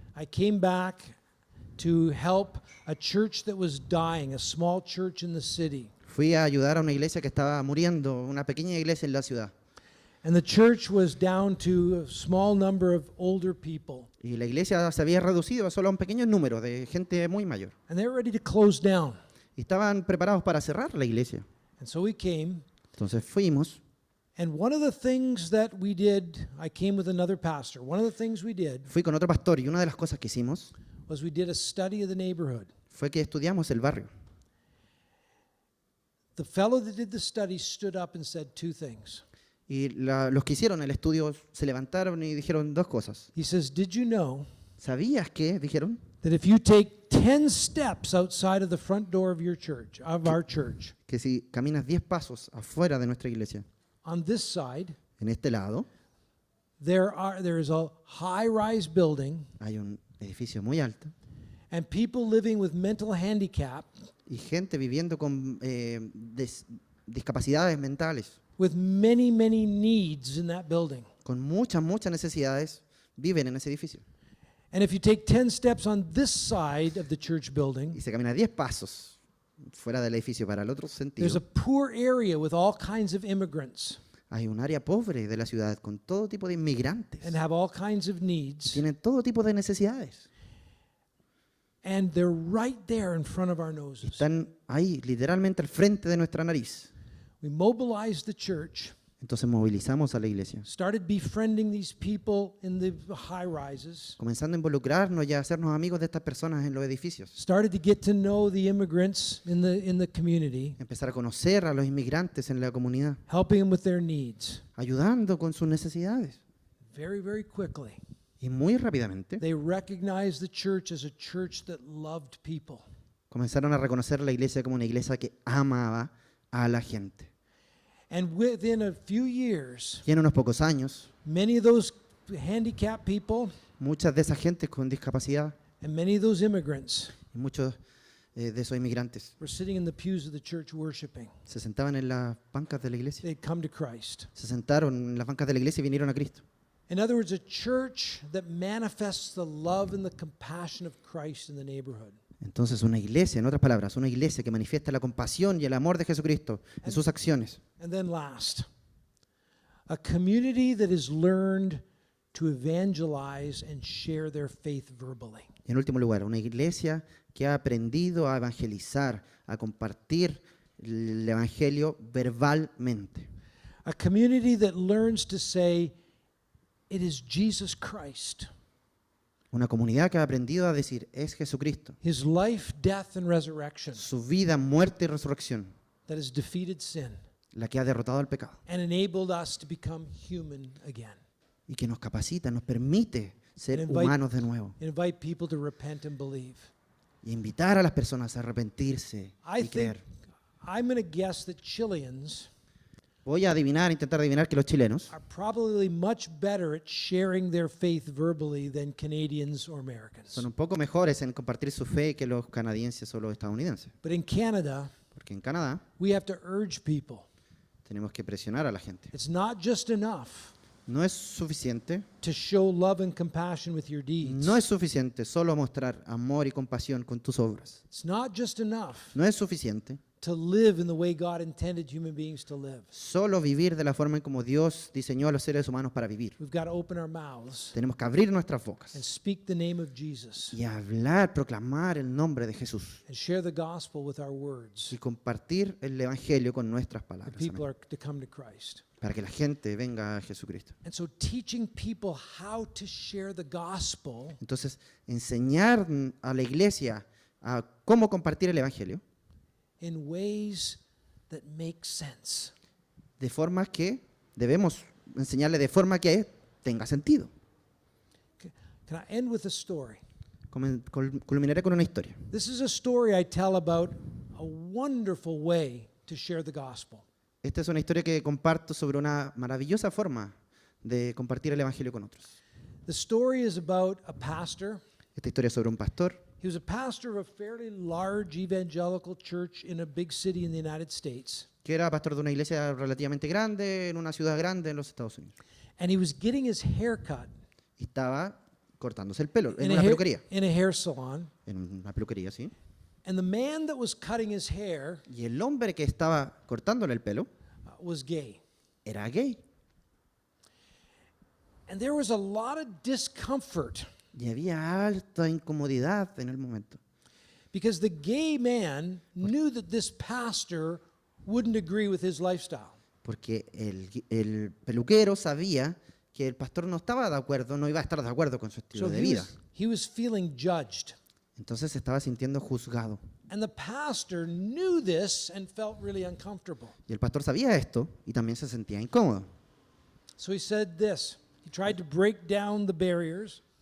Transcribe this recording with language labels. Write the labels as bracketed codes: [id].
[en] I came back to help a church that was dying, a small church in the city. [es] Fui a ayudar a una iglesia que estaba muriendo, una pequeña iglesia en la ciudad. [en] And the church was down to a small number of older people. [es] Y la iglesia se había reducido a solo un pequeño número de gente muy mayor. [en] And they were ready to close down. [es] Y estaban preparados para cerrar la iglesia. [en] And so we came. [es] Entonces fuimos. [en] And one of the things that we did, I came with another pastor. One of the things we did [es] Fui con otro pastor y una de las cosas que hicimos [en] was we did a study of the neighborhood. [es] fue que estudiamos el barrio. [en] The fellow that did the study stood up and said two things. [es] Y los que hicieron el estudio se levantaron y dijeron dos cosas. [en] He says, "Did you know [es] ¿Sabías qué? Dijeron [en] that if you take 10 steps outside of the front door of your church, of our church, [es] que si caminas 10 pasos afuera de nuestra iglesia, [en] on this side, [es] en este lado, [en] there is a high-rise building, [es] hay un edificio muy alto [en] and people living with mental handicap, [es] y gente viviendo con discapacidades mentales, [en] with many, many needs in that building. [es] con muchas necesidades, viven en ese edificio. [en] And if you take 10 steps on this side of the church building, [es] Y se camina 10 pasos fuera del edificio para el otro [en] there's a [es] sentido. [en] poor area with all kinds of immigrants [es] Hay un área pobre de la ciudad con todo tipo de inmigrantes. [en] and have all kinds of [es] Que [en] needs. [es] tienen todo tipo de necesidades. [en] And they're right there in front of our noses. [es] Están ahí, literalmente al frente de nuestra nariz. [en] We mobilized the church, [es] Entonces movilizamos a la iglesia, [en] started befriending these people in the high rises, [es] comenzando a involucrarnos y a hacernos amigos de estas personas en los edificios. [en] started to get to know the immigrants in the community, [es] Empezar a conocer a los inmigrantes en la comunidad, [en] helping them with their needs. [es] ayudando con sus necesidades. [en] Very, very quickly, [es] Y muy rápidamente [en] they recognized the church as a church that loved people. [es] comenzaron a reconocer la iglesia como una iglesia que amaba a la gente. [en] And within a few years, [es] Y en unos pocos años, [en] many of those handicapped people [es] muchas de esas gentes con discapacidad [en] and many of those immigrants [es] y muchos de esos inmigrantes [en] were sitting in the pews of the church worshiping. [es] se sentaban en las bancas de la iglesia. [en] They'd come to Christ. [es] Se sentaron en las bancas de la iglesia y vinieron a Cristo. [en] In other words, a church that manifests the love and the compassion of Christ in the neighborhood. [es] Entonces una iglesia, en otras palabras, una iglesia que manifiesta la compasión y el amor de Jesucristo en sus acciones. [en] And then last, a community that has learned to evangelize and share their faith verbally. [es] Y en último lugar, una iglesia que ha aprendido a evangelizar, a compartir el evangelio verbalmente. [en] A community that learns to say, it is Jesus Christ, [es] Una comunidad que ha aprendido a decir, es Jesucristo, [en] his life, death, and resurrection [es] su vida, muerte y resurrección, [en] that has defeated sin [es] la que ha derrotado al pecado [en] and enabled us to become human again. [es] y que nos capacita, nos permite ser [en] And invite- [es] humanos de nuevo [en] Invite people to repent and believe. [es] y invitar a las personas a arrepentirse [en] I [es] y [en] think, [es] creer. [en] I'm going to guess that Chileans [es] Voy a intentar adivinar que los chilenos [en] are probably much better at sharing their faith verbally than Canadians or Americans. [es] son un poco mejores en compartir su fe que los canadienses o los estadounidenses. [en] But in Canada, [es] Porque en Canadá [en] we have to urge people. [es] tenemos que presionar a la gente. [en] It's not just enough [es] No es suficiente, [en] to show love and compassion with your deeds. [es] no es suficiente solo mostrar amor y compasión con tus obras. [en] It's not just enough [es] No es suficiente [en] to live in the way God intended human beings to live. [es] Solo vivir de la forma en como Dios diseñó a los seres humanos para vivir. [en] We've got to open our mouths [es] Tenemos que abrir nuestras [en] and [es] bocas [en] speak the name of Jesus [es] y hablar, proclamar el nombre de Jesús [en] and share the gospel with our words. [es] y compartir el evangelio con nuestras [en] The [es] palabras. [en] people [es] Amén. [en] are to come to Christ. [es] Para que la gente venga a Jesucristo. [en] And so teaching people how to share the gospel [es] Entonces, enseñar a la iglesia a cómo compartir el evangelio [en] in ways that make sense. [es] de forma que debemos enseñarle de forma que tenga sentido. [en] Can I end with a story? [es] Culminaré con una historia. [en] This is a story I tell about a wonderful way to share the gospel. [es] Esta es una historia que comparto sobre una maravillosa forma de compartir el evangelio con otros. [en] The story is about a pastor. [es] Esta historia es sobre un pastor. [en] He was a pastor of a fairly large evangelical church in a big city in the United States. [es] Que era pastor de una iglesia relativamente grande, en una ciudad grande en los Estados Unidos. [en] And he was getting his hair cut [es] Y estaba cortándose el pelo en [en] in [es] una [en] a [es] peluquería. [en] hair salon. [es] En una peluquería, sí. [en] And the man that was cutting his hair [es] Y el hombre que estaba cortándole el pelo [en] was gay. [es] era gay. [en] And there was a lot of discomfort [es] Y había alta incomodidad en el momento. [en] because the gay man knew that this pastor wouldn't agree with his lifestyle. [es] Porque el peluquero sabía que el pastor no estaba de acuerdo, no iba a estar de acuerdo con su estilo [en] So [es] de vida. [en] he was feeling judged. [es] Entonces se estaba sintiendo juzgado. [en] And the pastor knew this and felt really uncomfortable. [es] Y el pastor sabía esto y también se sentía incómodo. [en] So he said this. He tried to break down the barriers